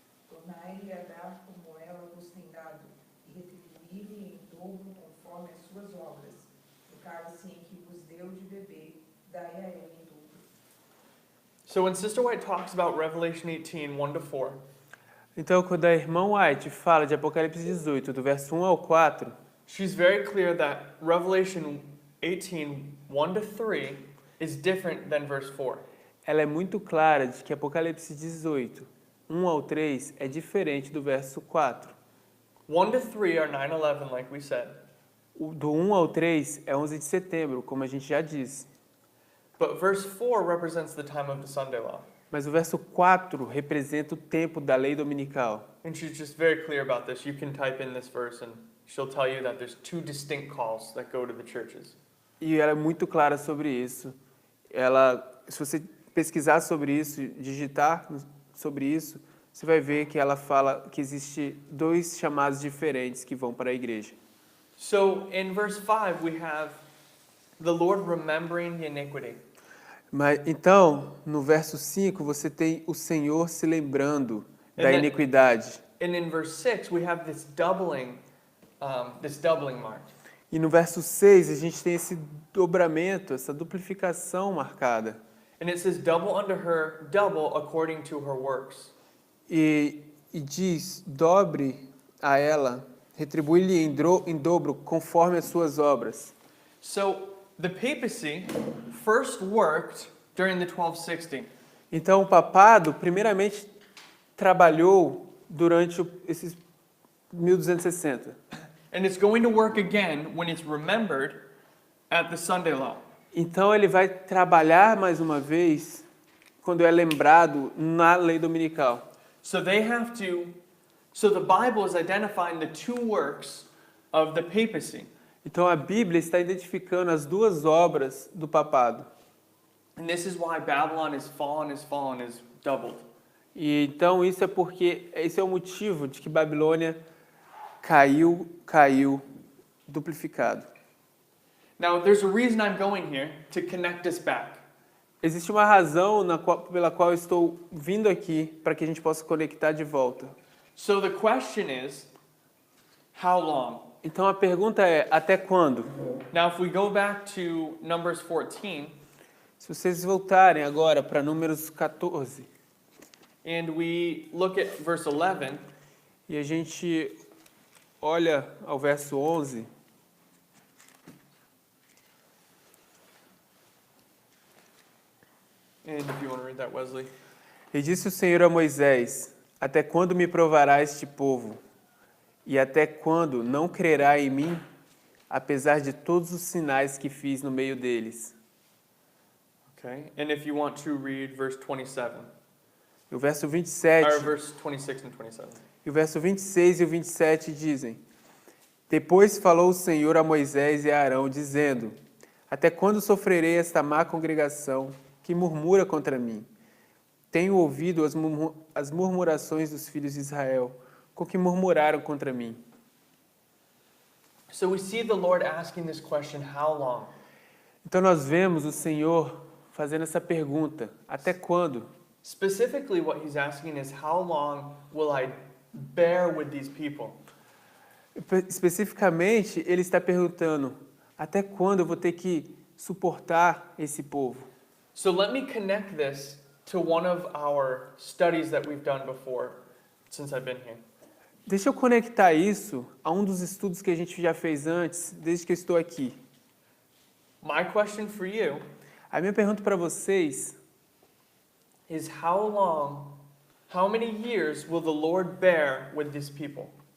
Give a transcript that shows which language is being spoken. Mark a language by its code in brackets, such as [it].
[pt] Tornai-lhe a dar como ela vos tem dado, e retribuir-lhe em dobro conforme cálice em que vos deu de beber, dai a ela em dobro. [en] So when Sister White talks about Revelation 18, 1 to 4, [pt] Então, quando a irmã White fala de Apocalipse 18, do verso 1 ao 4, [en] she's very clear that Revelation 18, 1 to 3 is different than verse 4. [pt] ela é muito clara de que Apocalipse 18, 1 ao 3, é diferente do verso 4. [en] 1 to 3 are 9/11, like we said. [pt] Do 1 ao 3 é 11 de setembro, como a gente já disse. [en] But verse 4 represents the time of the Sunday law. [pt] Mas o verso 4 representa o tempo da lei dominical. [en] And she's just very clear about this. You can type in this verse and she'll tell you that there's two distinct calls that go to the churches. [pt] E ela é muito clara sobre isso. Ela, se você pesquisar sobre isso, digitar sobre isso, você vai ver que ela fala que existe dois chamados diferentes que vão para a igreja. [en] So in verse 5 we have the Lord remembering the iniquity. [pt] Mas então, no verso 5, você tem o Senhor se lembrando da iniquidade. [en] And in verse 6 we have this doubling mark. [pt] E no verso 6, a gente tem esse dobramento, essa duplicação marcada. [en] And it says double unto her, double according to her works. [pt] E diz, dobre a ela, retribui-lhe em dobro conforme as suas obras. [en] So the papacy first worked during the 1260. [pt] Então o papado, primeiramente, trabalhou durante esses 1260. [en] And it's going to work again when it's remembered at the Sunday law. [pt] Então ele vai trabalhar mais uma vez quando é lembrado na lei dominical. [en] So the Bible is identifying the two works of the papacy. [pt] Então a Bíblia está identificando as duas obras do papado. [en] And this is why Babylon is doubled. [pt] E então isso é porque esse é o motivo de que Babilônia caiu duplificado. [en] Now there's a reason I'm going here to connect us back. [pt] Existe uma razão pela qual eu estou vindo aqui para que a gente possa conectar de volta. [en] So the question is, how long? [pt] Então a pergunta é, até quando? [en] Now if we go back to Numbers 14, [pt] Se vocês voltarem agora para Números 14, [en] and we look at verse 11, [pt] e a gente olha ao verso 11, [en] and if you want to read that, Wesley. [pt] e disse o Senhor a Moisés, até quando me provará este povo? E até quando não crerá em mim, apesar de todos os sinais que fiz no meio deles? [en] Okay, and if you want to read verse 27, [pt] E o verso 27, [en] or verse 26 and 27. [pt] e o verso 26 e o 27 dizem, depois falou o Senhor a Moisés e a Arão, dizendo, até quando sofrerei esta má congregação que murmura contra mim? Tenho ouvido as murmurações dos filhos de Israel, com que murmuraram contra mim. [en] So we see the Lord asking this question, how long? [pt] Então nós vemos o Senhor fazendo essa pergunta, até quando? [en] Specifically what he's asking is, how long will I bear with these people? [pt] Especificamente, ele está perguntando, até quando eu vou ter que suportar esse povo? [en] So let me connect this to one of our studies that we've done before since I've been here. [pt] Deixa eu conectar isso a um dos estudos que a gente já fez antes, desde que eu estou aqui. [en] My question for you [pt] A minha pergunta para vocês [en] is, how many years will the Lord bear with these people?